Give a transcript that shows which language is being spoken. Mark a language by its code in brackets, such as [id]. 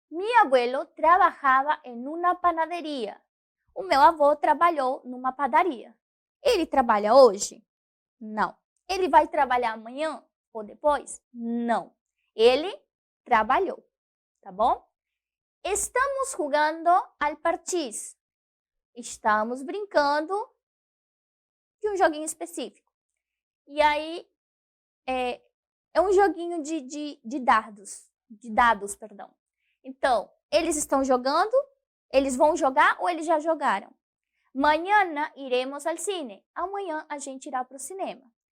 [es] Mi abuelo trabajaba en una panadería. [pt] O meu avô trabalhou numa padaria. Ele trabalha hoje? Não. Ele vai trabalhar amanhã ou depois? Não. Ele trabalhou, tá bom? [es] Estamos jugando al parchís. [pt] Estamos brincando de um joguinho específico. E aí, é um joguinho de dados, perdão. Então, eles estão jogando, eles vão jogar ou eles já jogaram? [es] Mañana iremos al cine. [pt] Amanhã a gente irá para o cinema.